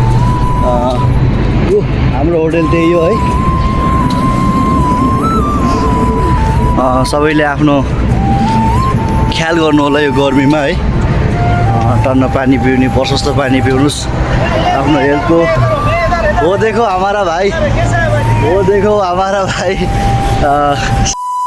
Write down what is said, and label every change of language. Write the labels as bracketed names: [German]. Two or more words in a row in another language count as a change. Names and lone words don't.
[Nepali] यो हाम्रो होटल त्यही हो है। सबैले आफ्नो ख्याल गर्नु होला यो गर्मीमा है। टन्न पानी पिउने, प्रशस्त पानी पिउनुहोस् आफ्नो हेल्थको। [Hindi] वो देखो हमारा भाई, वो देखो हमारा भाई।